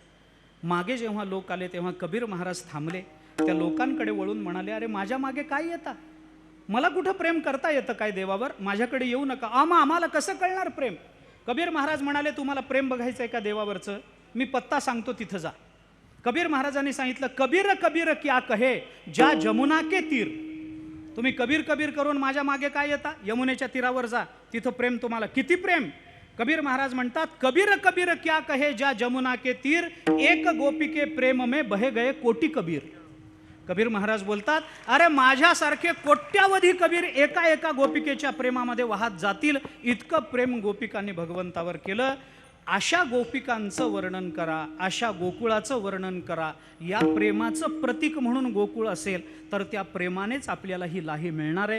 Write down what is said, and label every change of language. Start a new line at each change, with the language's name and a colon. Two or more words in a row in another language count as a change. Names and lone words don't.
Marathi: मागे जेव्हा लोक आले तेव्हा कबीर महाराज थांबले. त्या लोकांकडे वळून म्हणाले, अरे माझ्या मागे काय येता? मला कुठं प्रेम करता येतं काय देवावर? माझ्याकडे येऊ नका. आम्हाला कसं कळणार प्रेम? कबीर महाराज म्हणाले, तुम्हाला प्रेम बघायचं आहे का देवावरचं? मी पत्ता सांगतो, तिथं जा. कबीर महाराजांनी सांगितलं,
Hindi: कबीर कबीर क्या कहे ज्या जमुना के तीर.
Marathi: तुम्ही कबीर कबीर करून माझ्या मागे काय येता? यमुनेच्या तीरावर जा, तिथं प्रेम तुम्हाला. किती प्रेम? कबीर महाराज म्हणतात,
Hindi: कबीर कबीर क्या कहे ज्या जमुना के तीर एक गोपी के प्रेम में बहे गए कोटी कबीर.
Marathi: कबीर महाराज बोलतात, अरे माझ्यासारखे कोट्यावधी कबीर एका एका गोपिकेच्या प्रेमामध्ये वाहत जातील, इतकं प्रेम गोपिकांनी भगवंतावर केलं. अशा गोपिकांचं वर्णन करा, अशा गोकुळाचं वर्णन करा. या प्रेमाचं प्रतीक म्हणून गोकुळ असेल तर त्या प्रेमानेच आपल्याला ही लाही मिळणार आहे.